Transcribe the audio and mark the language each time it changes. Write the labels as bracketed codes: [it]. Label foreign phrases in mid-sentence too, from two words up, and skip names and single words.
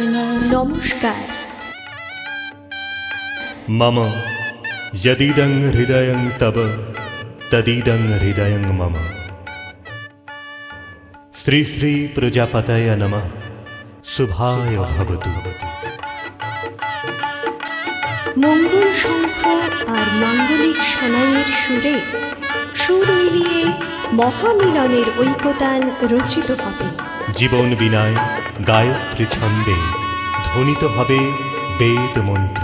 [bn] নমস্কার। [sa] मम यदिदं हृदयं तव तदिदं हृदयं मम। श्री श्री प्रजापतये नमः। शुभाय भवतु। [bn] মঙ্গল শঙ্খ আর মাঙ্গলিক সানাইয়ের সুরে সুর মিলিয়ে মহামিলনের ঐকতান রচিত হবে। জীবন বিনায় গায়ত্রী ছন্দে ধ্বনিত হবে বেদ মন্ত্র।